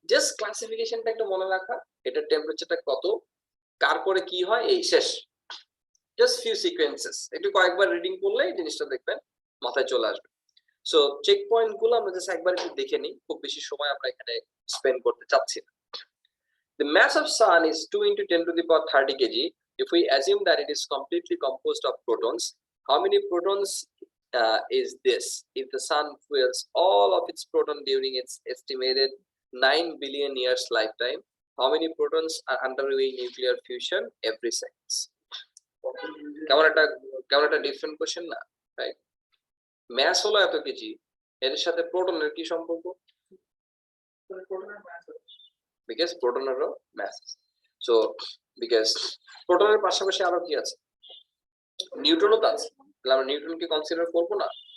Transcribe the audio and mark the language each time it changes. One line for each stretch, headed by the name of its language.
Bangla: Just ক্লাসিফিকেশনটা একটু মনে রাখা, এটার টেম্পারেচারটা কত, কার পরে কি হয়, এই শেষ। জাস্ট ফিউ সিকোয়েন্সেস, একটু কয়েকবার রিডিং করলে এই জিনিসটা দেখবেন মাথায় চলে আসবে। সো চেক পয়েন্ট গুলো আমরা জাস্ট একবার একটু দেখে নিই, খুব বেশি সময় আমরা এখানে স্পেন্ড করতে চাচ্ছি না।
English: The mass of sun is 2 into 10 to the power 30 kg. If we assume that it is completely composed of protons, how many protons is this? If the sun fuels all of its proton during its estimated 9 billion years lifetime, how many protons are undergoing nuclear fusion every seconds?
Bangla: কেমন একটা different question না, right? Mass হলো এত KG, এর সাথে প্রোটনের কি সম্পর্ক? Because প্রোটনেরও mass. So because প্রোটনের পাশাপাশি আরো কি আছে? নিউট্রনও তো আছে, তাহলে আমরা নিউট্রনকে কনসিডার করবো না?